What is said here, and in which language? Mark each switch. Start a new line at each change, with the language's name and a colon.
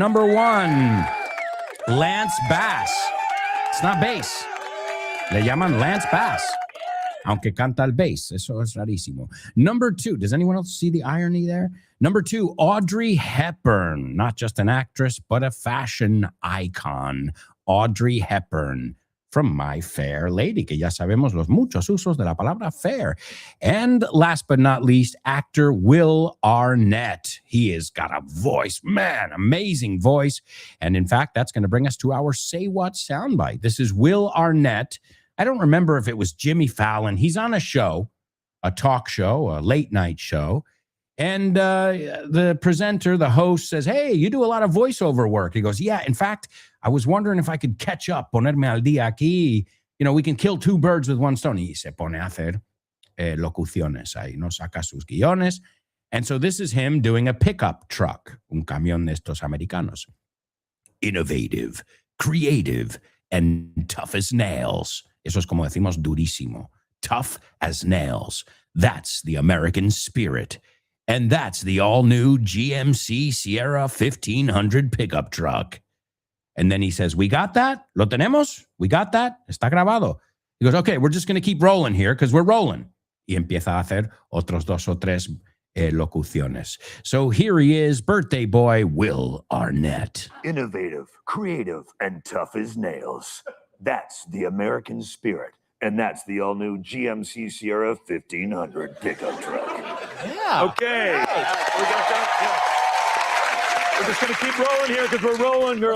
English: Number one, Lance Bass. It's not bass.
Spanish: Le llaman Lance Bass, aunque canta el bass. Eso es rarísimo.
English: Number two, does anyone else see the irony there? Number two, Audrey Hepburn. Not just an actress, but a fashion icon.
Spanish: Audrey Hepburn from My Fair Lady, que ya sabemos los muchos usos de la palabra fair.
English: And last but not least, actor Will Arnett. He has got a voice, man, amazing voice. And in fact, that's going to bring us to our Say What soundbite. This is Will Arnett. I don't remember if it was Jimmy Fallon. He's on a show, a talk show, a late night show. And the presenter, the host says, hey, you do a lot of voiceover work. He goes, yeah, in fact, I was wondering if I could catch up,
Spanish: ponerme al día aquí.
English: You know, we can kill two birds with one stone.
Spanish: Y se pone a hacer locuciones ahí, no saca sus guiones.
English: And so this is him doing a pickup truck,
Spanish: un camión de estos americanos.
English: Innovative, creative, and tough as nails.
Spanish: Eso es como decimos durísimo.
English: Tough as nails. That's the American spirit. And that's the all-new GMC Sierra 1500 pickup truck. And then he says, we got that?
Spanish: ¿Lo tenemos?
English: We got that?
Spanish: Está grabado.
English: He goes, okay, we're just going to keep rolling here because we're rolling.
Spanish: Y empieza a hacer otros dos o tres locuciones.
English: So here he is, birthday boy Will Arnett. Innovative, creative, and tough as nails. That's the American spirit. And that's the all-new GMC Sierra 1500 pickup truck. Yeah. Okay. We're just going to keep rolling here because we're rolling, girl.